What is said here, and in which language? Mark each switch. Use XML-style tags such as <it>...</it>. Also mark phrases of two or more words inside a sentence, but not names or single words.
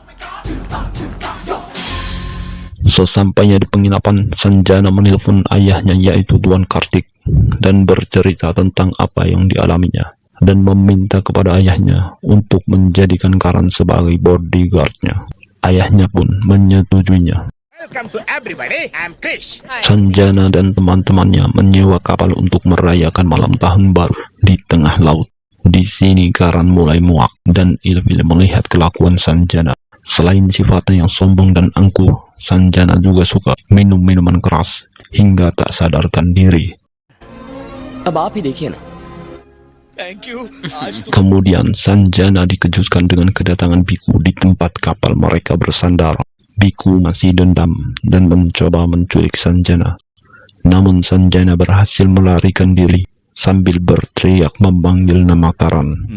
<id>Sesampainya di penginapan, Sanjana menelpon ayahnya yaitu Tuan Kartik dan bercerita tentang apa yang dialaminya dan meminta kepada ayahnya untuk menjadikan Karan sebagai bodyguardnya. Ayahnya pun menyetujuinya.</id> <en>Welcome to everybody, I'm Krish.</en> <id>Sanjana dan teman-temannya menyewa kapal untuk merayakan malam tahun baru di tengah laut. Di sini Karan mulai muak dan ilfil melihat kelakuan Sanjana. Selain sifatnya yang sombong dan angkuh, Sanjana juga suka minum minuman keras hingga tak sadarkan diri.</id> <hi>अब आप ही देखिए ना।</hi> <en>Thank you.</en> <id>Kemudian Sanjana dikejutkan dengan kedatangan Biku di tempat kapal mereka bersandar. Biku masih dendam dan mencoba menculik Sanjana. Namun Sanjana berhasil melarikan diri sambil berteriak memanggil nama Karan.</id>